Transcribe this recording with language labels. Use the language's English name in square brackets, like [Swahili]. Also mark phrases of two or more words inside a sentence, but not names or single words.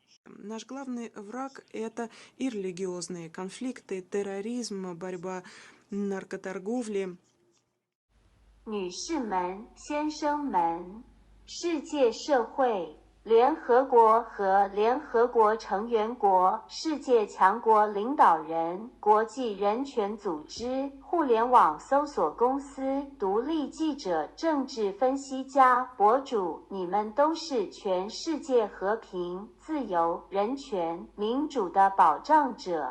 [Russian] Наш главный враг – это и религиозные конфликты, терроризм, борьба наркоторговли. [Chinese] 女士们、先生们，世界社会、联合国和联合国成员国、世界强国领导人、国际人权组织、互联网搜索公司、独立记者、政治分析家、博主，你们都是全世界和平、自由、人权、民主的保障者。